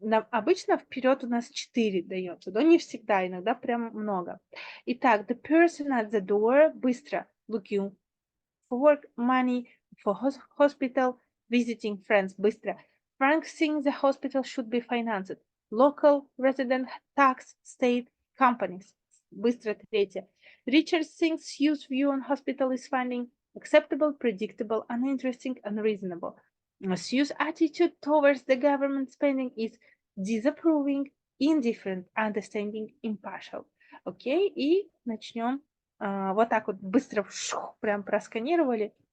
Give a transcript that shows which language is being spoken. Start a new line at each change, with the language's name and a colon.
Russian: Обычно вперед у нас 4 дается, но не всегда, иногда прям много.
English: Итак, the person at the door, быстро, looking for work, money, for hospital, visiting friends, быстро. Frank thinks the hospital should be financed. Local, resident, tax, state, companies.
Russian: Быстро третье.
English: Richard thinks Hugh's view on hospital is funding acceptable, predictable, uninteresting, unreasonable. Hugh's attitude towards the government spending is disapproving, indifferent, understanding, impartial.
Russian: Окей, и начнем. Вот так вот быстро прям просканировали.